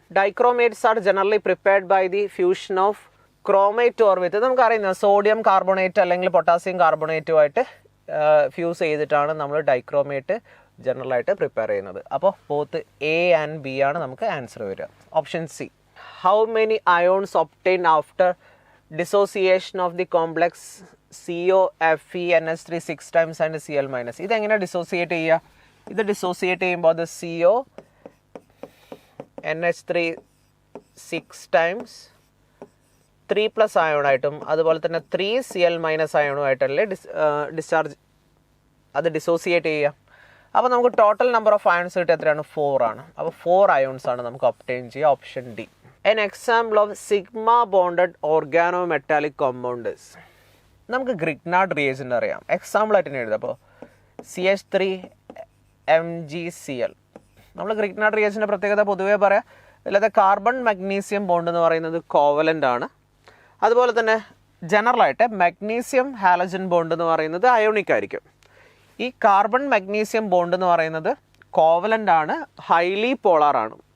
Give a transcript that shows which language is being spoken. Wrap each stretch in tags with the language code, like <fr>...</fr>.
<en>Dichromates are generally prepared by the fusion of chromate or with.</en> <ml>നമുക്കറിയുന്നത് sodium carbonate അല്ലെങ്കിൽ potassium കാർബണേറ്റുമായിട്ട് fuse ചെയ്തിട്ടാണ് നമ്മൾ dichromate ജനറലായിട്ട് prepare ചെയ്യുന്നത്. അപ്പോൾ both A and B ആണ് നമുക്ക് ആൻസർ വരിക. Option C.</ml> <en>How many ions obtained after dissociation of the complex CO, Fe, NH3 6 times and Cl minus?</en> <ml>ഇതെങ്ങനെ dissociate ചെയ്യുക? ഇത് ഡിസോസിയേറ്റ് ചെയ്യുമ്പോൾ അത് CO, NH3 6 times 3+ അയോണായിട്ടും അതുപോലെ തന്നെ 3 Cl minus അയോണുമായിട്ടല്ലേ ഡിസ്ചാർജ് അത് ഡിസോസിയേറ്റ് ചെയ്യുക. അപ്പോൾ നമുക്ക് ടോട്ടൽ നമ്പർ ഓഫ് അയോൺസ് കിട്ടുക എത്രയാണ്? 4 ആണ്. അപ്പോൾ 4 അയോൺസ് ആണ് നമുക്ക് ഒബ്റ്റെയിൻ ചെയ്യുക.</ml> <en>Option D. An example of sigma bonded organometallic compound is.</en> <ml>നമുക്ക് ഗ്രിഗ്നാർഡ് റിയേജൻ്റ് അറിയാം. എക്സാമ്പിൾ ആയിട്ട് തന്നെ എഴുതാം. അപ്പോൾ CH3 MgCl. നമ്മൾ ഗ്രിഗ്നാർഡ് റിയേജൻ്റെ പ്രത്യേകത പൊതുവേ പറയാം. അല്ലാതെ കാർബൺ മഗ്നീഷ്യം ബോണ്ട് എന്ന് പറയുന്നത് കോവലൻ്റ് ആണ്. അതുപോലെ തന്നെ ജനറലായിട്ട് മഗ്നീഷ്യം ഹാലജൻ ബോണ്ട് എന്ന് പറയുന്നത് അയോണിക് ആയിരിക്കും. ഈ കാർബൺ മഗ്നീഷ്യം ബോണ്ട് എന്ന് പറയുന്നത് കോവലൻ്റ് ആണ്, ഹൈലി പോളാർ ആണ്.</ml>